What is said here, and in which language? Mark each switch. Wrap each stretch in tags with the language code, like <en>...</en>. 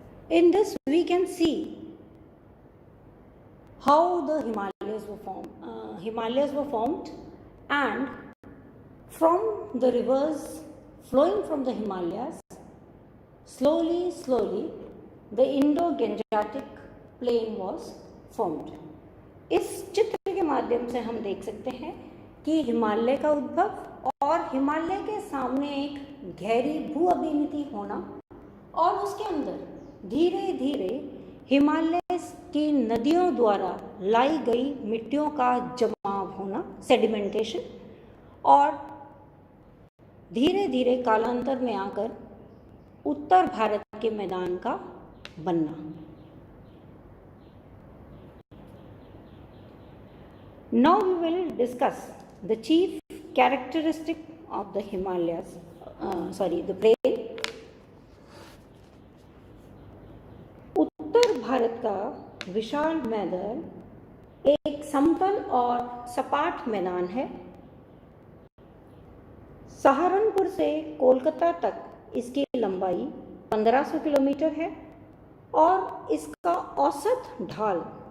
<en>In this we can see how the Himalayas were formed, and from the rivers flowing from the Himalayas, slowly the Indo-Gangetic plain was formed.</en> <hi>इस चित्र के माध्यम से हम देख सकते हैं कि हिमालय का उद्भव और हिमालय के सामने एक गहरी भू अभिनीति होना और उसके अंदर धीरे धीरे हिमालय की नदियों द्वारा लाई गई मिट्टियों का जमाव होना, सेडिमेंटेशन, और धीरे धीरे कालांतर में आकर उत्तर भारत के मैदान का बनना.</hi> <en>Now we will discuss the chief characteristic of the Himalayas, the plain.</en> <hi>उत्तर भारत का विशाल मैदान एक समतल और सपाट मैदान है. सहारनपुर से कोलकाता तक इसकी लंबाई 1500 किलोमीटर है और इसका औसत ढाल</hi>